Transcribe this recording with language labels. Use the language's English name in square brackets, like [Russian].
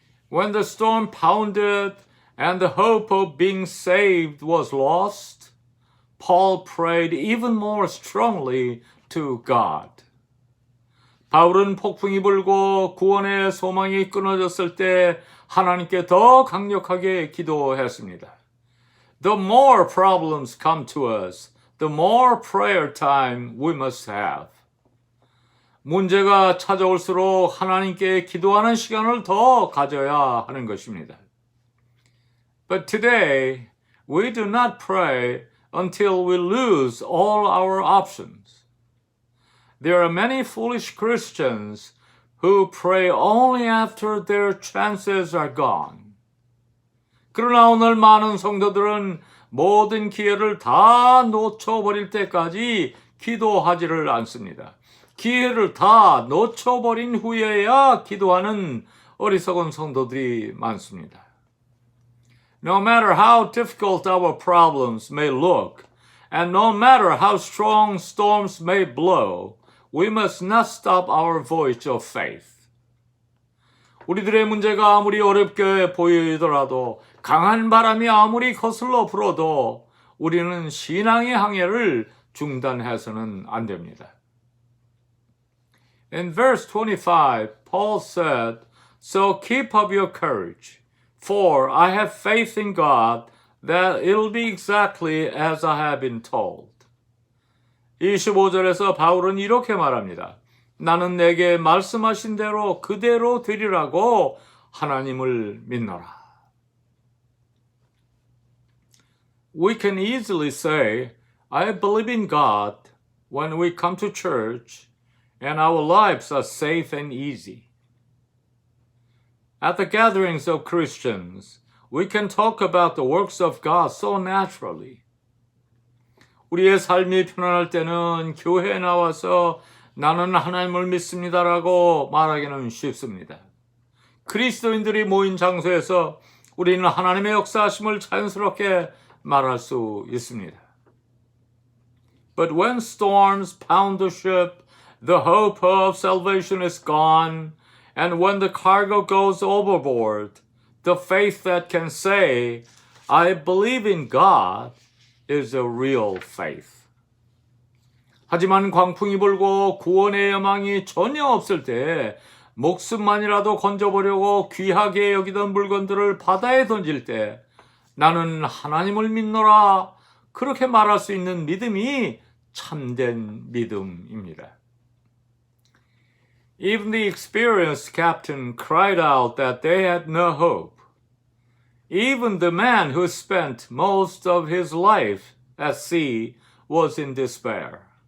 [English] When the storm pounded and the hope of being saved was lost, Paul prayed even more strongly to God. [Korean] 바울은 폭풍이 불고 구원의 소망이 끊어졌을 때 하나님께 더 강력하게 기도했습니다. [English] The more problems come to us, the more prayer time we must have. [Korean] 문제가 찾아올수록 하나님께 기도하는 시간을 더 가져야 하는 것입니다. [English] But today, we do not pray until we lose all our options. There are many foolish Christians who pray only after their chances are gone. [Korean] 그러나 오늘 많은 성도들은 모든 기회를 다 놓쳐버릴 때까지 기도하지를 않습니다. 기회를 다 놓쳐버린 후에야 기도하는 어리석은 성도들이 많습니다. [English] No matter how difficult our problems may look, and no matter how strong storms may blow, we must not stop our voyage of faith. [Korean] 우리들의 문제가 아무리 어렵게 보이더라도 강한 바람이 아무리 거슬러 불어도 우리는 신앙의 항해를 중단해서는 안 됩니다. [English] In verse 25, Paul said, So keep up your courage, for I have faith in God that it'll be exactly as I have been told. [Korean] 25절에서 바울은 이렇게 말합니다. 나는 내게 말씀하신 대로 그대로 되리라고 하나님을 믿노라. [English] we can easily say, I believe in God when we come to church and our lives are safe and easy. At the gatherings of Christians, we can talk about the works of God so naturally. [Korean] 우리의 삶이 편안할 때는 교회에 나와서 나는 하나님을 믿습니다라고 말하기는 쉽습니다. 그리스도인들이 모인 장소에서 우리는 하나님의 역사하심을 자연스럽게 말할 수 있습니다. [English] But when storms pound the ship, the hope of salvation is gone, and when the cargo goes overboard, the faith that can say, I believe in God, is a real faith. [Korean] 하지만 광풍이 불고 구원의 여망이 전혀 없을 때 목숨만이라도 건져보려고 귀하게 여기던 물건들을 바다에 던질 때 나는 하나님을 믿노라 그렇게 말할 수 있는 믿음이 참된 믿음입니다. [English] Even the experienced captain cried out that they had no hope. Even the man who spent most of his life at sea was in despair.